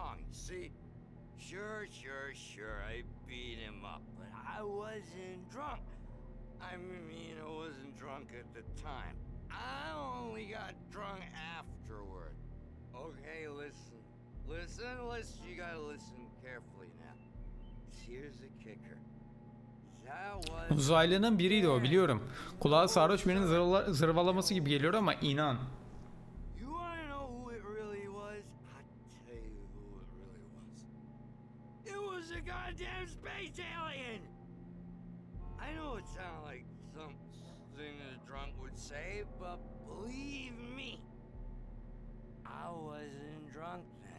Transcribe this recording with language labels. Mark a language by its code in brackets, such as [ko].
[en] see, sure, I beat him up, but I wasn't drunk. I mean, I wasn't drunk at the time. I only got drunk afterward. Okay, listen. You gotta listen carefully now. Here's the kicker. That was... [tr] Uzaylının biriydi o, biliyorum. Kulağı sarhoş birinin zırvalaması gibi geliyor ama inan. [en] You wanna know who it really was? I'll tell you who it really was. It was a goddamn space alien! I know it sounds like something a drunk would say, but believe me, I wasn't drunk then.